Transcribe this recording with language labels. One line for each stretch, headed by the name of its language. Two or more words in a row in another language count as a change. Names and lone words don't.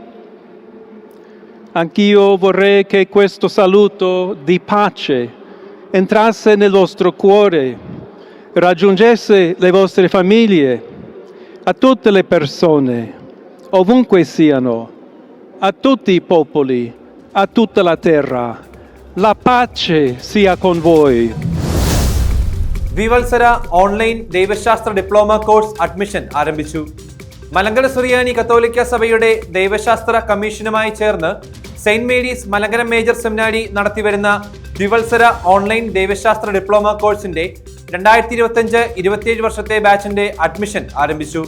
Italian: Anch'io vorrei che questo saluto di pace entrasse nel vostro cuore, raggiungesse le vostre famiglie, a tutte le persone, ovunque siano, a tutti i popoli, a tutta la terra. La pace sia con voi.
Malayalam: ദ്വിവത്സര ഓൺലൈൻ ദൈവശാസ്ത്ര
English: diploma course admission
Malayalam: ആരംഭിച്ചു. മലങ്കര സുറിയാനി കത്തോലിക്ക സഭയുടെ ദൈവശാസ്ത്ര കമ്മീഷനുമായി ചേർന്ന് സെയിന്റ് മേരീസ് മലങ്കര മേജർ സെമിനാരി നടത്തിവരുന്ന ദ്വിവത്സര ഓൺലൈൻ ദൈവശാസ്ത്ര ഡിപ്ലോമ കോഴ്സിന്റെ 2025-27 വർഷത്തെ ബാച്ചിന്റെ അഡ്മിഷൻ ആരംഭിച്ചു.